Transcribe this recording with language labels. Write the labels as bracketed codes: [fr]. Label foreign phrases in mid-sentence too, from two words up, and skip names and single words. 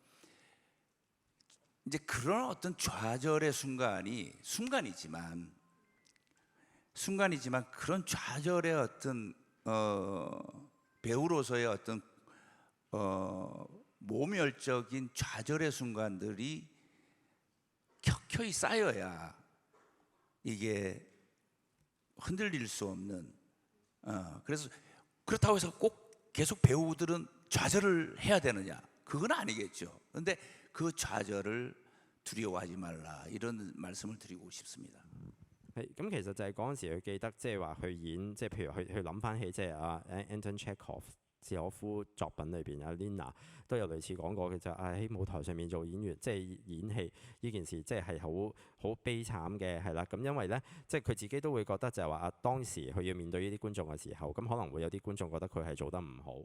[ko] 이제 그런 어떤 좌절의 순간이지만 순간이지만 그런 좌절의 어떤 배우로서의 어떤 모멸적인 좌절의 순간들이 켜켜이 쌓여야 이게 흔들릴 수 없는 그래서 그렇다고 해서 꼭 계속 배우들은 좌절을 해야 되느냐? 그건 아니겠죠. 그런데 그 좌절을 두려워하지 말라 이런 말씀을 드리고 싶습니다. [yue] 係咁，其實就係嗰陣時佢記得，即係話佢演，即係譬如佢諗翻起，即係Anton Chekhov 契可夫作品裏邊，阿 Lina 都有類似講過嘅，就係喺舞台上面做演員，即係演戲呢件事，即係好悲慘嘅，係啦。咁因為咧，即係佢自己都會覺得就係話當時佢要面對呢啲觀眾嘅時候，咁可能會有啲觀眾覺得佢係做得唔好。